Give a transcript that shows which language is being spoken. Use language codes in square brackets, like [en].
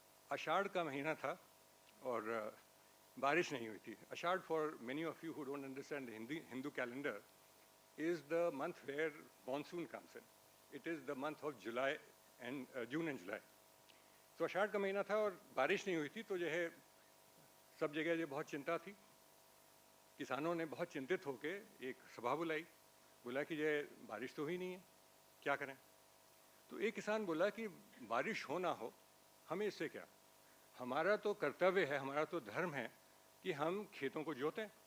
[hi] आषाढ़ का महीना था और बारिश नहीं हुई थी. [en] Ashadh, for many of you who don't understand the Hindu calendar, is the month where monsoon comes in. It is the month of July and June and July. [hi] तो आषाढ़ का महीना था और बारिश नहीं हुई थी, तो जो है सब जगह ये बहुत चिंता थी. किसानों ने बहुत चिंतित होकर एक सभा बुलाई, बोला कि ये बारिश तो हुई नहीं है, क्या करें. तो एक किसान बोला कि बारिश हो ना हो, हमें इससे क्या, हमारा तो कर्तव्य है, हमारा तो धर्म है कि हम खेतों को जोतें.